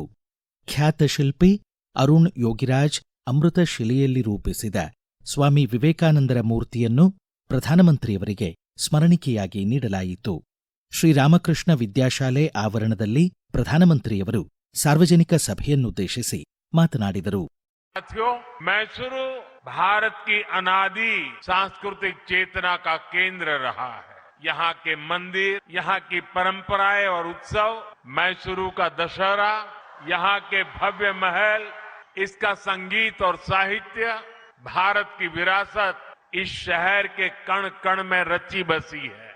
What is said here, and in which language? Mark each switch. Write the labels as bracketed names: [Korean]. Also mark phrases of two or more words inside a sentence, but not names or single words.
[Kannada] ಖ್ಯಾತ ಶಿಲ್ಪಿ ಅರುಣ್ ಯೋಗಿರಾಜ್ ಅಮೃತ ಶಿಲೆಯಲ್ಲಿ ರೂಪಿಸಿದ ಸ್ವಾಮಿ ವಿವೇಕಾನಂದರ ಮೂರ್ತಿಯನ್ನು ಪ್ರಧಾನಮಂತ್ರಿಯವರಿಗೆ ಸ್ಮರಣಿಕೆಯಾಗಿ ನೀಡಲಾಯಿತು. ಶ್ರೀರಾಮಕೃಷ್ಣ ವಿದ್ಯಾಶಾಲೆ ಆವರಣದಲ್ಲಿ ಪ್ರಧಾನಮಂತ್ರಿಯವರು ಸಾರ್ವಜನಿಕ ಸಭೆಯನ್ನುದ್ದೇಶಿಸಿ ಮಾತನಾಡಿದರು. [Hindi] मैसूरू भारत की अनादि सांस्कृतिक चेतना का केंद्र रहा है. यहाँ के मंदिर, यहाँ की परंपराएं और उत्सव, मैसूरू का दशहरा, यहाँ के भव्य महल, इसका संगीत और साहित्य, भारत की विरासत इस शहर के कण कण में रची बसी है.